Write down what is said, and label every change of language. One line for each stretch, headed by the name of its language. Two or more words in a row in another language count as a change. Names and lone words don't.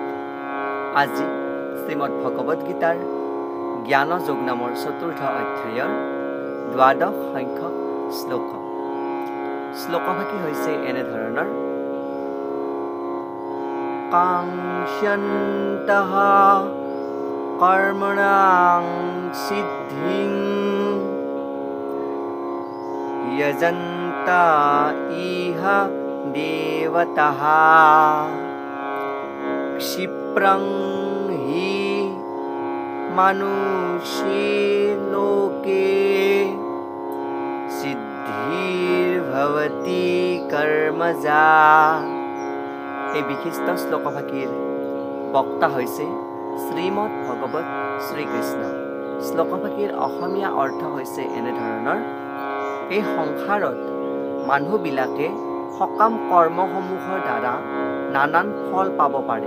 Assamese: আজি শ্রীমদ্ ভগবত গীতাৰ জ্ঞান যোগ নামৰ চতুৰ্থ অধ্যায়ৰ দ্বাদশ সংখ্যক শ্লোক। শ্লোকভাগী হৈছে এনেধৰণৰ:
Sanskrit: काङ्क्षन्तः कर्मणां सिद्धिं यजन्ता इह देवतः क्षिप्रं हि मनुष्ये लोके सिद्धिर्भवति कर्मजा।
Assamese: এই বিশিষ্ট শ্লোকভাগীৰ বক্তা হৈছে শ্ৰীমদ ভগৱত শ্ৰীকৃষ্ণ। শ্লোকভাগীৰ অসমীয়া অৰ্থ হৈছে এনেধৰণৰ: এই সংসাৰত মানুহবিলাকে সকাম কৰ্মসমূহৰ দ্বাৰা নানান ফল পাব পাৰে।